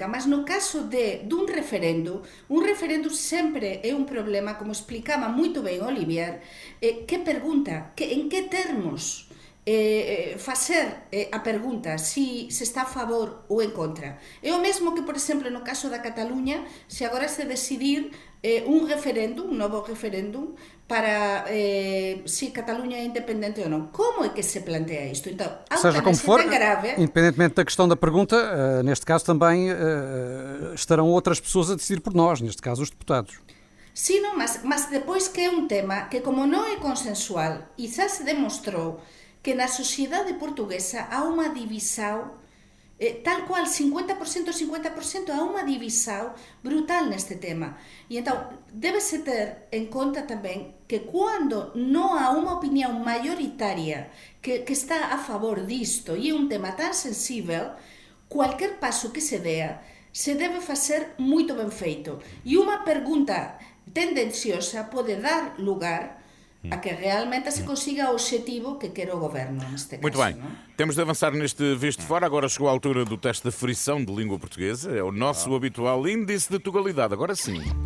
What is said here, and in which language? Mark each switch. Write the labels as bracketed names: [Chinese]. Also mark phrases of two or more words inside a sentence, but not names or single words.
[Galician] Mas no caso dun referendo, un referendo sempre é un problema, como explicaba moito ben Olivier, que pergunta, en que termos facer a pergunta se está a favor ou en contra. É o mesmo que, por exemplo, no caso da Cataluña, se agora se decidir un referéndum, un novo referéndum, para se Cataluña é independente ou non. Como é que se plantea isto? [Portuguese] Então, Seja como for, grave, independentemente da questão da pergunta, neste caso também estarão outras pessoas a decidir por nós, neste caso os deputados. [Galician] Sí, non, mas depois que é un tema que, como non é consensual, e xa se demostrou que na sociedade portuguesa há unha divisão, tal cual, 50%, 50%, há unha divisão brutal neste tema. E então, debe-se ter en conta tamén que quando non há unha opinión maioritaria que está a favor disto, e é un tema tan sensível, cualquier paso que se dea se debe facer moito ben feito. E unha pergunta tendenciosa pode dar lugar a que realmente se consiga o objetivo que quer o governo neste caso. [Portuguese] Muito bem. Não? Temos de avançar neste Visto Fora. Agora chegou a altura do teste de frição de língua portuguesa. É o nosso habitual índice de tugalidade. Agora sim.